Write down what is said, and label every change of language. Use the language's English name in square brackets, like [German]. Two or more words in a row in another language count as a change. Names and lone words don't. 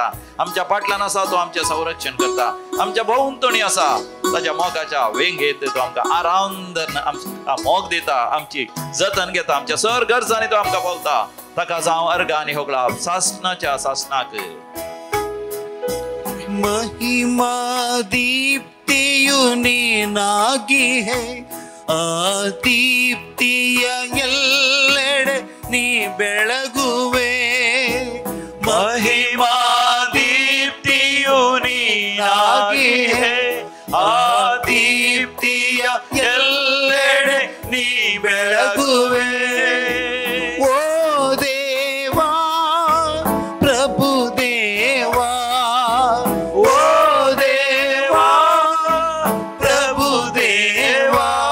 [Konkani] आमच्या फाटल्यान आसा तो आमचें संरक्षण करता. आमच्या भोंवतणी आसा ताच्या मोगाच्या वेंगेत तो आमकां आरांद मोग दिता. आमची जतन घेता. आमच्या सर गरजांनी तो आमकां पावता. ताका जावं अर्घ आनी होगळा सासणाच्या सासणाक [Kannada] ಮಹಿಮಾ ದೀಪ್ತಿಯು ನೀನಾಗಿ ಹೇ ಆ ದೀಪ್ತಿಯ ಎಲ್ಲೆಡೆ ನೀ ಬೆಳಗುವೆ ಮಹಿಮಾ ದೀಪ್ತಿಯು ನೀನಾಗಿ ಹೇ ಆ ದೀಪ್ತಿಯ ಎಲ್ಲೆಡೆ ನೀ ಬೆಳಗುವೆ ಓ ದೇವಾ ಪ್ರಭು ದೇವಾ ಓ ದೇವಾ ಪ್ರಭು ದೇವಾ